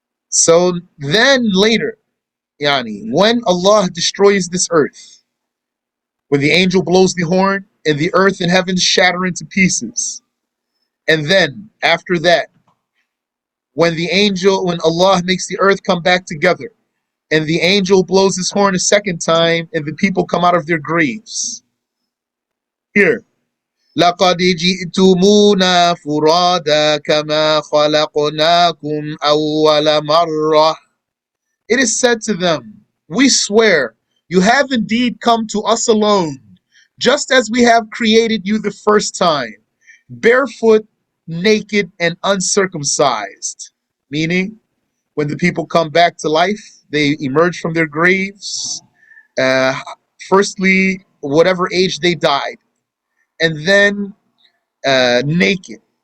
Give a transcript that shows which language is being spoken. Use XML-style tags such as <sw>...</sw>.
<en>So then later, yani, when Allah destroys this earth, when the angel blows the horn and the earth and heavens shatter into pieces, and then after that, when Allah makes the earth come back together, and the angel blows his horn a second time, and the people come out of their graves.</en> <ar>Here, لَقَدْ جِئْتُمُونَا فُرَادَى كَمَا خَلَقْنَاكُمْ أَوَّلَ مَرَّةٍ.</ar> <en>It is said to them, we swear, you have indeed come to us alone, just as we have created you the first time, barefoot, naked, and uncircumcised. Meaning, when the people come back to life, they emerge from their graves, uh, firstly, whatever age they died, and then naked.</en>